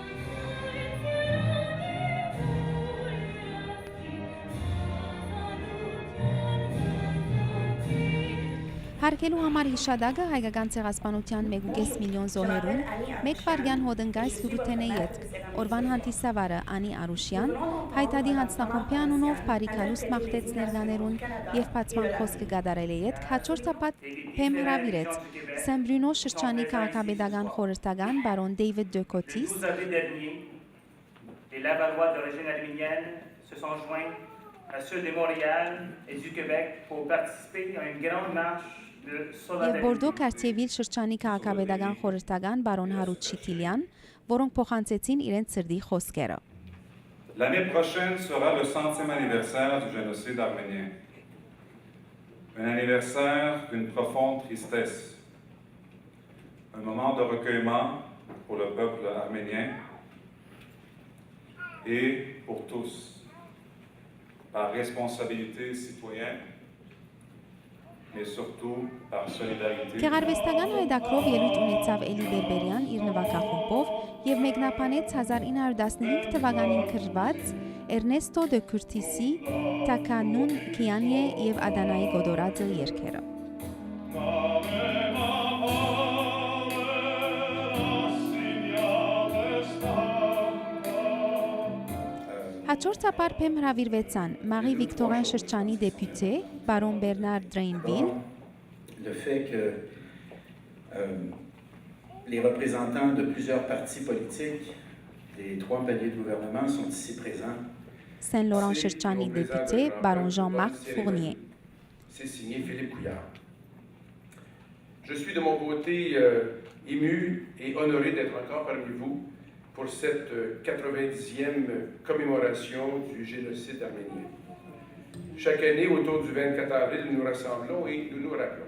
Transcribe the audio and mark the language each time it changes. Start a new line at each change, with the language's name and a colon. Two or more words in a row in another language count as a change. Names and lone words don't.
Armenian: Հարկելու համար հիշադակը հայկական ցեղասպանության 1.5 միլիոն զոհերուն, մեկ վարյան հոդնգայս հյուրութենե ետք, օրվան հանդիսավարը Անի Արուշյան, հայտադի հանձնախումբի անունով բարիքալուստ մաղթեց ներկաներուն եւ բացման խոսքը գադարել է ետք, հաջորդապատ փեմ հրավիրեց Սեն Բրյունո շրջանի քաղաքապետական խորհրդական բարոն Դեյվիդ Դոկոտիս,
French: à ceux de Montréal et du Québec pour participer à une grande marche de solidarité.
Armenian: Եվ Բորդո Քարտիեվիլ շրջանի քաղաքապետական խորհրդական բարոն Հարութ Շիթիլյան, որոնք փոխանցեցին իրենց սրդի խոսքերը։
French: L'année prochaine sera le 100e anniversaire du génocide arménien. Un anniversaire d'une profonde tristesse. Un moment de recueillement pour le peuple arménien et pour tous. Par responsabilité citoyenne, mais surtout par solidarité.
Armenian: Գեղարվեստական հայդակրով ելույթ ունեցավ Էլի Բերբերյան իր նվագախումբով եւ մեկնաբանեց 1915 թվականին քրված Էրնեստո դե Քուրտիսի Տականուն Կիանիե եւ Ադանայի Գոդորաձը երգերը։ Հաջորդաբար փեմ հրավիրվեցան Մաղի Վիկտորյան շրջանի դեպուտե բարոն Բերնար Դրեյնվիլ,
French: le fait que les représentants de plusieurs partis politiques des trois paliers de gouvernement sont ici présents.
Armenian: Saint Laurent շրջանի դեպուտե բարոն Jean-Marc Fournier.
French: C'est signé Philippe Couillard. Je suis de mon côté ému et honoré d'être encore parmi vous pour cette 90e commémoration du génocide arménien. Chaque année, autour du 24 avril, nous nous rassemblons et nous nous rappelons.